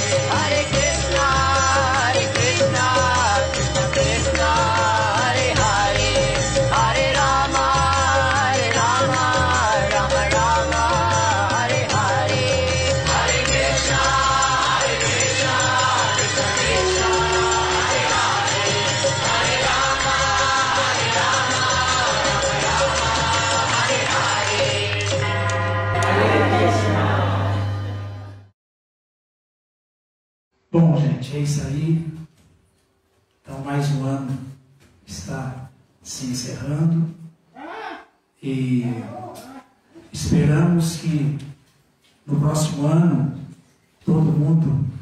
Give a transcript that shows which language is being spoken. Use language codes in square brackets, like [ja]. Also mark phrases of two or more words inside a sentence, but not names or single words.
[sa] हरे कृष्ण, कृष्ण कृष्ण, हरे हरे, हरे राम, राम राम, हरे हरे. हरे कृष्ण, कृष्ण कृष्ण, हरे हरे, हरे राम, हरे [pt] Bom, gente, é isso aí. Então, mais um ano está se encerrando e esperamos que no próximo ano todo mundo